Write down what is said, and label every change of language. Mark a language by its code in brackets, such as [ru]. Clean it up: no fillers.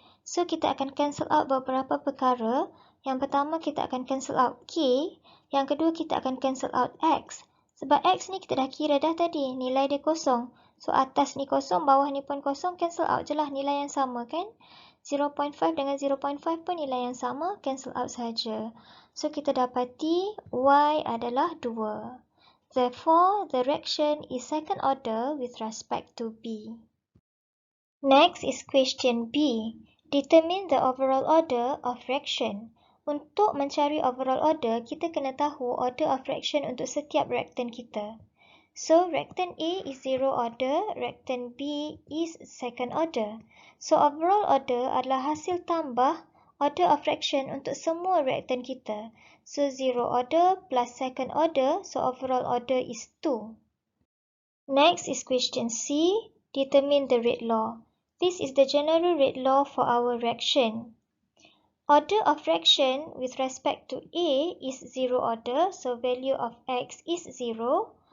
[ms] So, kita akan cancel out beberapa perkara. Yang pertama, kita akan cancel out k. Yang kedua, kita akan cancel out x. Sebab x ni kita dah kira dah tadi. Nilai dia kosong. So, atas ni kosong, bawah ni pun kosong. Cancel out je lah nilai yang sama kan? 0.5 dengan 0.5 pun nilai yang sama. Cancel out saja. So, kita dapati y adalah 2. [en] Therefore, the reaction is second order with respect to b. Next is question B. Determine the overall order of reaction. [ms] Untuk mencari overall order, kita kena tahu order of reaction untuk setiap reactant kita. [en] So, reactant A is 0 order, reactant B is second order. So, overall order [ms] adalah hasil tambah [en] order of fraction [ms] untuk semua [en] reactant kita. So, 0 order plus second order, so overall order is 2. Next is question C. Determine the rate law. This is the general rate law for our reaction. Order of fraction with respect to A is 0 order, so value of x is 0.